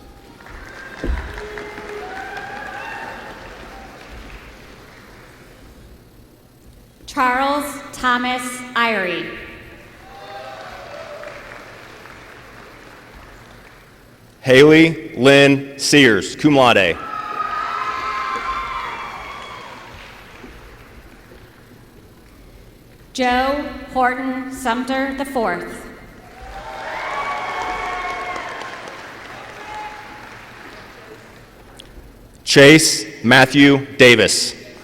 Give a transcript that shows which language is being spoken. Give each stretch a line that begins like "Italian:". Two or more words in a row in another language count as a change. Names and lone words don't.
English: Charles Thomas Irie. Haley Lynn Sears,
Latin: cum laude.
English: Joe Horton Sumter IV. Chase Matthew Davis.